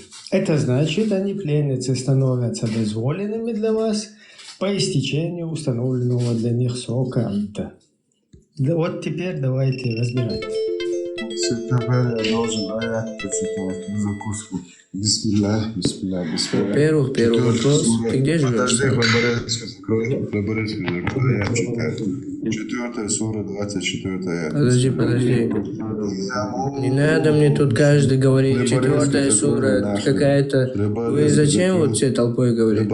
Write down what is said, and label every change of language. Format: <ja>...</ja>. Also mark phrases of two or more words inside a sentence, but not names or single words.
<ru>Это значит, они, пленницы, становятся дозволенными для вас по истечению установленного для них срока. Да, вот теперь давайте разбирать. Теперь я должен аят прочитать на закуску.</ru> <ar>بسم الله بسم الله بسم الله.</ar> <ru>Первый вопрос. Ты где живешь? Подожди, аят читаю. 4 сура, 24 аят. Подожди. Не надо мне тут каждый говорить. 4 сура какая-то. Вы зачем вот всей толпой говорите?</ru>